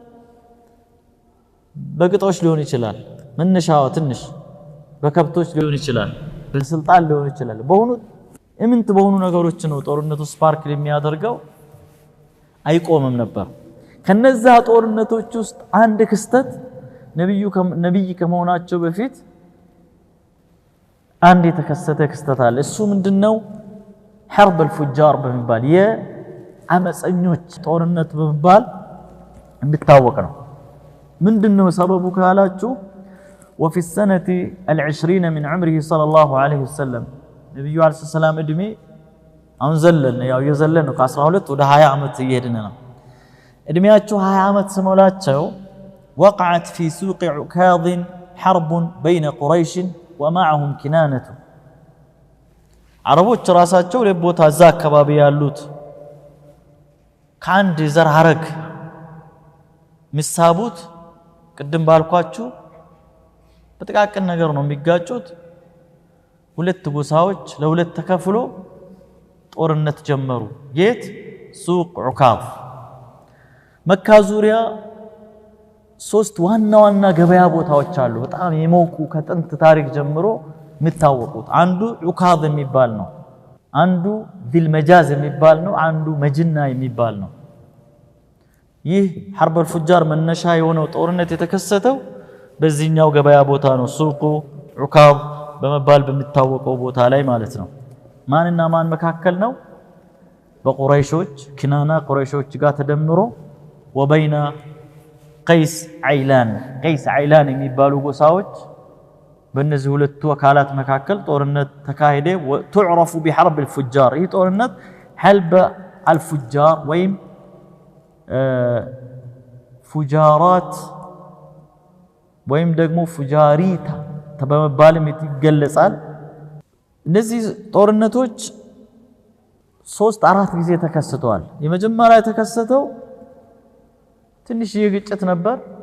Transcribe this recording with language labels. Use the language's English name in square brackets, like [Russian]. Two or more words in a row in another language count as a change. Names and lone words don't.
[Amharic] በግጦሽ ሊሆን ይችላል መነሻው ትንሽ በከብቶች ሊሆን ይችላል በስልጣን ሊሆን ይችላል በሆኑ እምንት በሆኑ ነገሮች ነው ጦርነቱ ስፓርክ የሚያደርገው አይቆምም ነበር ከነዛ ጦርነቶች ውስጥ አንድ ክስተት ነብይ ከመሆናቸው በፊት አንድ የተከሰተ ክስተት አለ እሱ ምንድነው [Arabic] حرب الفجار [Amharic] በመባል የአመፀኞች ጦርነት በመባል እንድታወቅ ነው ምንድነው ሰበቡ ካላችሁ [Arabic] وفي السنة 20 من عمره صلى الله عليه وسلم [Amharic] ነብዩ [Arabic] عليه السلام [Amharic] እድሜ አሁን ዘለነ ያው የዘለነ ከ12 ወደ 20 አመት እየሄድን ነው እድሜያቸው 20 አመት ስሞላቸው [Arabic] وقعت في سوق عكاظ حرب بين قريش ومعهم كنانة [Amharic] عربوች ራሳቸው ለቦታ እዛ አካባቢ ያሉት ካንድ ዘር ሐረግ ምሳቡት ቅድም ባልኳችሁ በጥቃቅን ነገር ነው የሚጋጩት ሁለት ጎሳዎች ለሁለት ተከፍሎ ጦርነት ጀመሩ የት ሱቅ ዑካፍ መካ ዙሪያ ሶስት ዋና ገበያ ቦታዎች አሉ በጣም የሞቁ ከጥንት ታሪክ ጀምሮ የሚታወቁት አንዱ ዑካዝ የሚባል ነው አንዱ ዲል መጃዝ የሚባል ነው አንዱ መጅና የሚባል ነው ይህ [Arabic] حرب الفجار [Amharic] መነሻ የሆነው ጦርነት የተከሰተው በዚህኛው ገበያ ቦታ ነው ሱቁ ዑካዝ በመባል በሚታወቀው ቦታ ላይ ማለት ነው ማንና ማን መካከል ነው በቁረይሾች ኪናና ቁረይሾች ጋር ተደምሮ ወበይና ቀይስ አይላን የሚባሉ ጎሳዎች በእነዚህ ሁለቱ አካላት መካከል ጦርነት ተካሄደ [Arabic] تعرف بحرب الفجار [Amharic] ይህ ጦርነት [Arabic] حلب الفجار [Amharic] ወይም ፉጃራት ወይም ደግሞ ፉጃሪታ በመባልም ይገለጻል እነዚህ ጦርነቶች 3-4 ጊዜ ተከስተዋል የመጀመሪያ የተከሰተው ትንሽ የግጭት ነበር